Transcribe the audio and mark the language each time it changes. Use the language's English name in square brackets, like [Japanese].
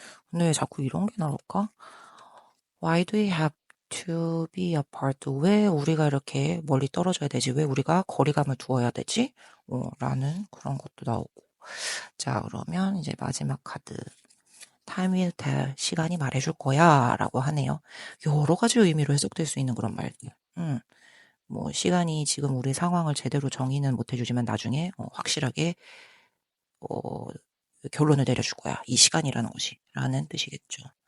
[Korean] 근데 왜 자꾸 이런 게 나올까? [English] Why do we have to be apart? [Korean] 왜 우리가 이렇게 멀리 떨어져야 되지? 왜 우리가 거리감을 두어야 되지? 라는 그런 것도 나오고. 자, 그러면 이제 마지막 카드. [English] Time will tell. [Korean] 시간이 말해줄 거야. 라고 하네요. 여러 가지 의미로 해석될 수 있는 그런 말들. 뭐, 시간이 지금 우리 상황을 제대로 정의는 못 해주지만 나중에 확실하게, 어, 결론을 내려줄 거야. 이 시간이라는 것이. 라는 뜻이겠죠.